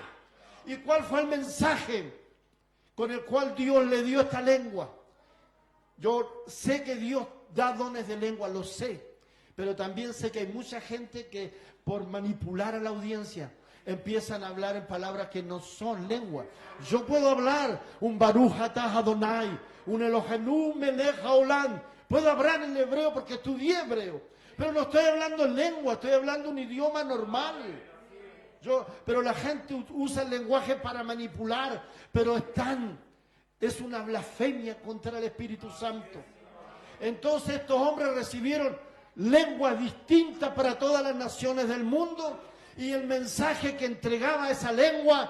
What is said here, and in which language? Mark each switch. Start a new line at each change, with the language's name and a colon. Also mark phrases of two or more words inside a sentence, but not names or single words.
Spanish: ¿Y cuál fue el mensaje con el cual Dios le dio esta lengua? Yo sé que Dios da dones de lengua, lo sé, pero también sé que hay mucha gente que por manipular a la audiencia empiezan a hablar en palabras que no son lengua. Yo puedo hablar un
Hebrew: ברוך אתה אדוני,
Spanish: un
Hebrew: אלוהינו מלך העולם.
Spanish: Puedo hablar en hebreo porque estudié hebreo, pero no estoy hablando en lengua, estoy hablando un idioma normal. Pero la gente usa el lenguaje para manipular, pero es una blasfemia contra el Espíritu Santo. Entonces estos hombres recibieron lenguas distintas para todas las naciones del mundo, y el mensaje que entregaba esa lengua